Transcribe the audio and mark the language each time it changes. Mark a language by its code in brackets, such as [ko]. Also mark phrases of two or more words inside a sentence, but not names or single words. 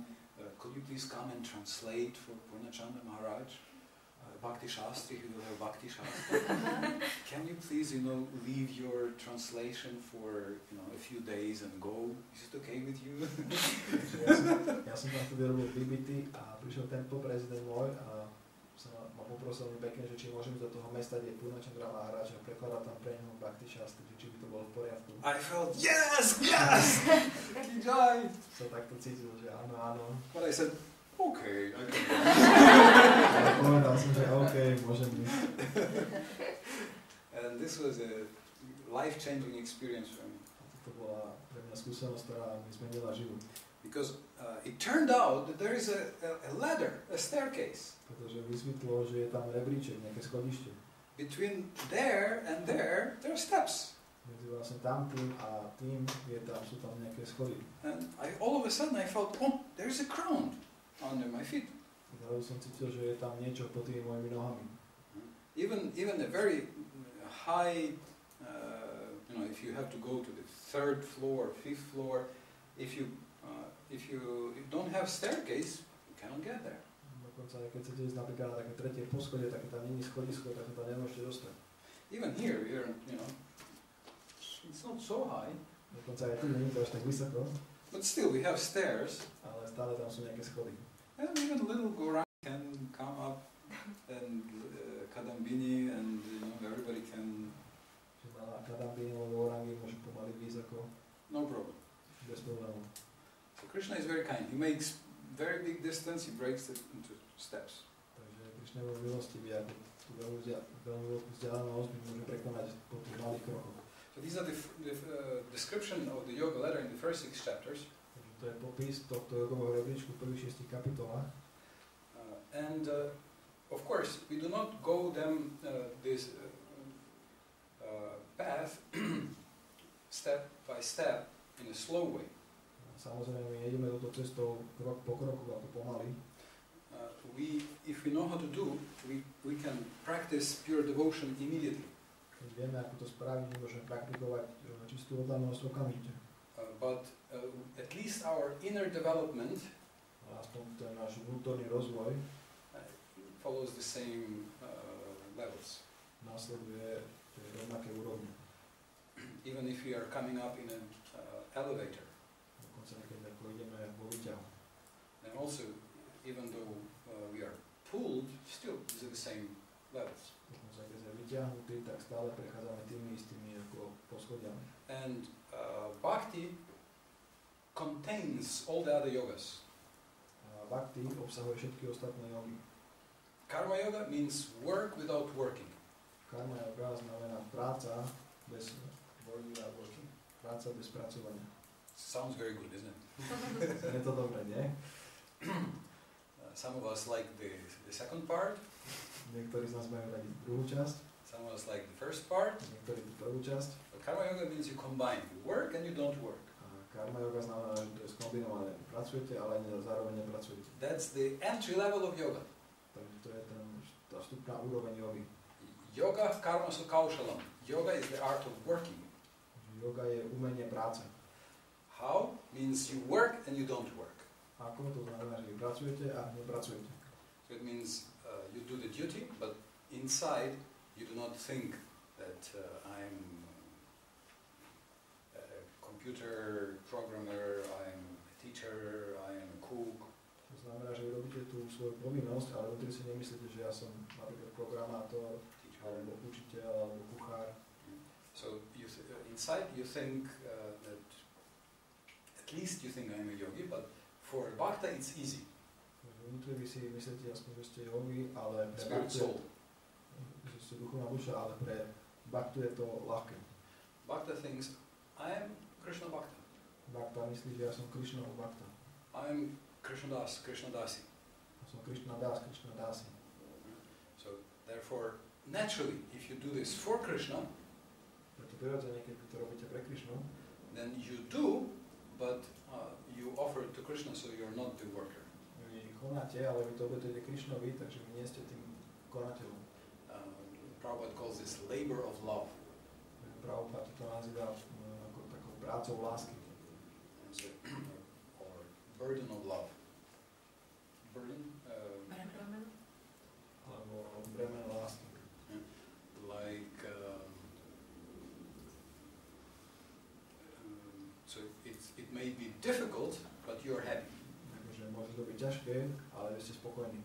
[en] Could you please come and translate for Purnachandra Maharaj? Bhakti Shastri, he will have Bhakti Shastri. Can you please, you know, leave your translation for, you know, a few days and go? Is it okay with you? [sk] Ja som tam vtedy robil BBT a prišiel temple prezident môj a ma poprosil mi pekne, že či môžem ísť do toho mesta, kde je Purnachandra Maharaj a prekladať tam pre neho Bhakti Shastri, či by to bolo v poriadku. [en] I felt, yes! Kijai! [sk] Som takto cítil, že áno, áno. [en] But I said, okay. [sk] Ale povedal som, že OK, môžem ísť. [en] And this was a life-changing experience for me. [sk] A toto bola pre mňa skúsenosť, ktorá mi zmenila život. [en] Because it turned out that there is a ladder, a staircase. [sk] Pretože vysvetlo, že je tam rebríček, nejaké schodište. [en] Between there and there are steps. [sk] Medzi vlastne tam tým a tým sú tam nejaké schody. [en] And all of a sudden I felt, oh, there's a ground under my feet. [sk] Zrazu som cítil, že je tam niečo pod tými mojimi nohami. [en] Even a very high, you know, if you have to go to the 3rd floor, 5th floor, if you if you don't have staircase, you cannot get there. [sk] Dokonca, keď chcete ísť napríklad na také tretie poschodie, tak tam nie je schodisko, tak sa tam nemôžete dostať. [en] Even here, it's not so high. [sk] Dokonca aj tu nie je to až tak vysoko, [en] But still, we have stairs. [sk] ale stále tam sú nejaké schody. [en] And even little Gorang can come up, and Kadambini, and everybody can. [sk] Že na Kadambini alebo Orangi môžu pomaly vysoko. [en] No problem. [sk] Bez problémov. [en] So Krishna is very kind. He makes very big distance. He breaks it into steps. [sk] Takže Krišna je milostivý, ako tú veľmi veľkú vzdialenosť môže prekonať po tých malých krokoch. [en] So these are the description of the yoga letter in the first 6 chapters. [sk] Takže to je popis tohto jogového rebríčku v prvých 6 kapitolách. [en] And of course, we do not go them this path step by step in a slow way. [sk] Samozrejme, my ideme touto cestou krok po kroku, ako pomaly. [en] If we know how to do, we can practice pure devotion immediately. [sk] Keď vieme, ako to spraviť, môžeme praktikovať čistú oddanosť okamžite. [en] But at least our inner development [sk] Aspoň ten náš vnútorný rozvoj [en] follows the same levels. [sk] následuje tie rovnaké úrovne. [en] Even if we are coming up in an elevator. [sk] Dokonca keď ako ideme vo výťahu. [en] And also, even though we are pulled, still these are the same levels. [sk] Dokonca keď sme vyťahnutí, tak stále prechádzame tými istými ako poschodiami. [en] And bhakti contains all the other yogas. [sk] Bhakti obsahuje všetky ostatné jogy. [en] Karma yoga means work without working. [sk] Karma yoga znamená práca bez working. Práca bez pracovania. [en] Sounds very good, isn't it? [sk] Je to dobré, nie? [en] Some of us like the second part. [sk] Niektorí z nás majú radi druhú časť, [en] Some of us like the first part. [sk] niektorí tú prvú časť. [en] But karma yoga means you combine. You work and you don't work. [sk] Karma yoga znamená, že to je skombinované. Pracujete, ale zároveň nepracujete. [en] That's the entry level of yoga. [sk] Takže to je tá vstupná úroveň jogy. [sa] Yoga karma kaushalam. [en] Yoga is the art of working. [sk] Yoga je umenie práce. [en] How? Means you work and you don't work. [sk] Ako to znamená, že vy pracujete a nepracujete. [en] So it means you do the duty, but inside you do not think that I'm a computer programmer, I'm a teacher, I'm a cook. [sk] To znamená, že vy robíte tú svoju povinnosť, ale vnútri si nemyslíte, že ja som napríklad programátor, alebo učiteľ, alebo kuchár. [en] So inside you think that at least you think I'm a yogi, but for bhakta it's easy. [sk] Vnútri vy si myslíte aspoň, že ste yogi, ale pre [en] Spirit [sk] bhaktu, [en] soul. [sk] že ste duchovná duša, ale pre bhaktu je to ľahké. [en] Bhakta thinks I am Krishna Bhakta. [sk] Bhakta myslí, že ja som Krišnov Bhakta. [en] I am Krishna Das, Krishna Dasi. [sk] Ja som Krišna Das, Krišna Dasi. [en] So therefore, naturally, if you do this for Krishna, [sk] Preto prirodzene, keď to robíte pre Krišnu, [en] then you do, but you offer it to Krishna, so you're not the worker. [sk] vy konáte, ale vy to obetujete Krišnovi, takže vy nie ste tým konateľom. [en] Prabhupada calls this labor of love. [sk] Prabhupada to nazýva ako takou prácou lásky. [en] Or burden of love. Burden? [sk] Alebo bremeno lásky. [en] Like, so it may be difficult, but you're happy. [sk] Takže môže to byť ťažké, ale vy ste spokojní.